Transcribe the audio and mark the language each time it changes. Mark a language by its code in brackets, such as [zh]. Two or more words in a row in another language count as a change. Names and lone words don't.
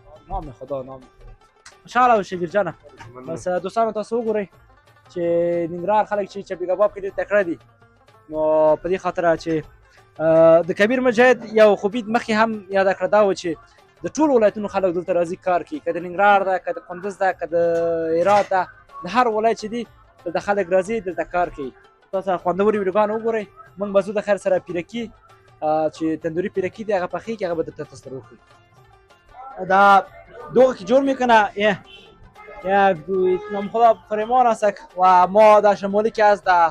[fa] نام خدا [ps] نام [ar] ان شاء الله [ps] شبیر جان بس دوستان تاسو وګورئ چې ننګرهار خلک چې چپی کباب کې ډېر تکړه دي نو په دې خاطر چې د کبیر مجاهد یو خوبي مخکې هم یاده کړه دا و چې د ټولو ولایتونو خلک دلته راځي کار کوي که د ننګرهار ده که د کندز ده که د هرات ده د هر ولایت چې دي دلته خلک راځي دلته کار کوي تاسو خوندورې ویډیوګانې وګورئ موږ به زه د خیر سره پیرکي چې تندوري پیرکی دی هغه پخیږي هغه به درته تاسو ته وښیو [fa] دا دوغ که جور میکنه یک نام خدا فرمان است و ما در شمالی که از در